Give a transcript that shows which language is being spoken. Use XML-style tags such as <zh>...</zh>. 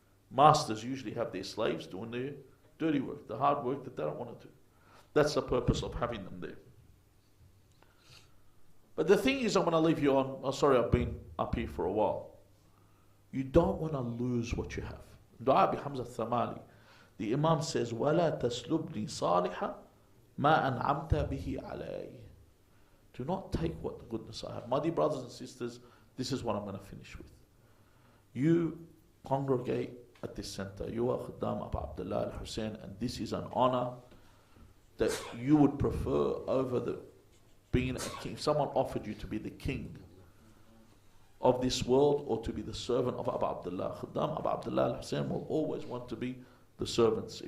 <en>Masters usually have their slaves doing their dirty work, the hard work that they don't want to do. That's the purpose of having them there. But the thing is, I'm going to leave you on, sorry, I've been up here for a while. You don't want to lose what you have. Dua bi Hamza Thamali. The Imam says,</en> <ar>وَلَا تَسْلُبْنِي صَالِحًا مَا أَنْعَمْتَ بِهِ عَلَيْهِ.</ar> <en>Do not take what the goodness I have. My dear brothers and sisters, this is what I'm going to finish with. You congregate at this center. You are Khuddam Abu Abdullah al-Hussein, and this is an honor that you would prefer over being a king. If someone offered you to be the king of this world or to be the servant of Abu Abdullah, Khuddam Abu Abdullah al-Hussein will always want to be the servants.</en>